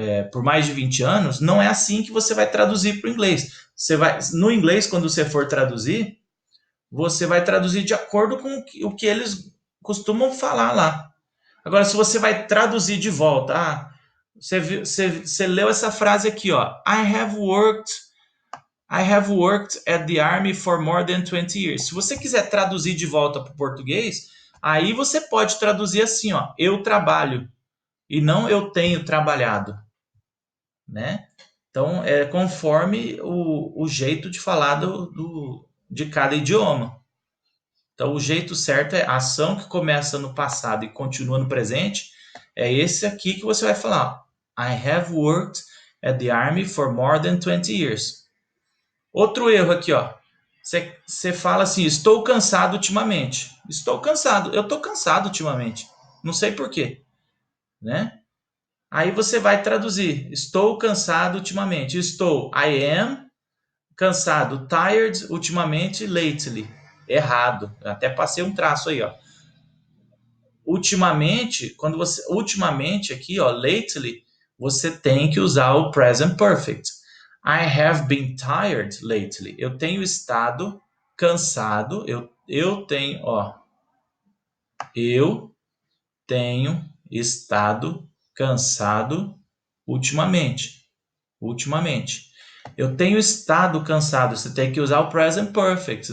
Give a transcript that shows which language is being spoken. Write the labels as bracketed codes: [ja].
[pt] por mais de 20 anos, não é assim que você vai traduzir para o inglês. No inglês, quando você for traduzir, você vai traduzir de acordo com o que eles costumam falar lá. Agora, se você vai traduzir de volta, você leu essa frase aqui, ó. [en] I have worked at the army for more than 20 years. [pt] Se você quiser traduzir de volta para o português, aí você pode traduzir assim, ó. Eu trabalho e não eu tenho trabalhado, né? Então, é conforme o jeito de falar de cada idioma. Então, o jeito certo é a ação que começa no passado e continua no presente. É esse aqui que você vai falar. [en] I have worked at the army for more than 20 years. [pt] Outro erro aqui, ó. Você fala assim, estou cansado ultimamente. Estou cansado. Eu estou cansado ultimamente. Não sei por quê, né? Aí você vai traduzir. Estou cansado ultimamente. [en] I am [pt] cansado. [en] Tired [pt] ultimamente, [en] lately. [pt] Errado. Eu até passei um traço aí, ó. Ultimamente aqui, ó, lately, você tem que usar o present perfect. [en] I have been tired lately. [pt] Eu tenho estado cansado. Eu tenho, ó, eu tenho estado cansado ultimamente. Ultimamente. Eu tenho estado cansado. Você tem que usar o present perfect.